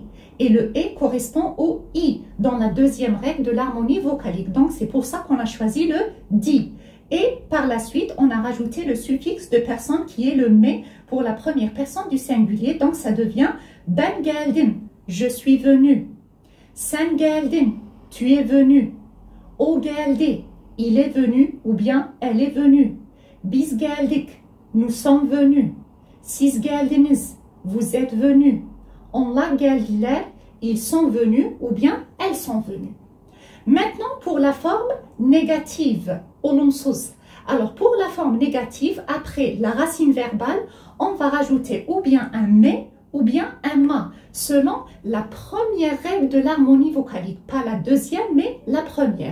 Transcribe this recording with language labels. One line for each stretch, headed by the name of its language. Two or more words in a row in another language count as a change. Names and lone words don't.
French: Et le E correspond au I dans la deuxième règle de l'harmonie vocalique. Donc c'est pour ça qu'on a choisi le di. Et par la suite, on a rajouté le suffixe de personne qui est le me pour la première personne du singulier. Donc ça devient
Turkish: ben geldim,
French: je suis venu.
Turkish: Sen geldin,
French: tu es venu.
Turkish: O geldi,
French: il est venu ou bien elle est venue.
Turkish: Biz geldik,
French: nous sommes venus.
Turkish: Siz geldiniz,
French: vous êtes venus.
Turkish: Onlar geldiler,
French: ils sont venus ou bien elles sont venues. Maintenant pour la forme négative, olumsuz. Alors pour la forme négative, après la racine verbale, on va rajouter ou bien un mais ou bien un ma, selon la première règle de l'harmonie vocalique, pas la deuxième mais la première.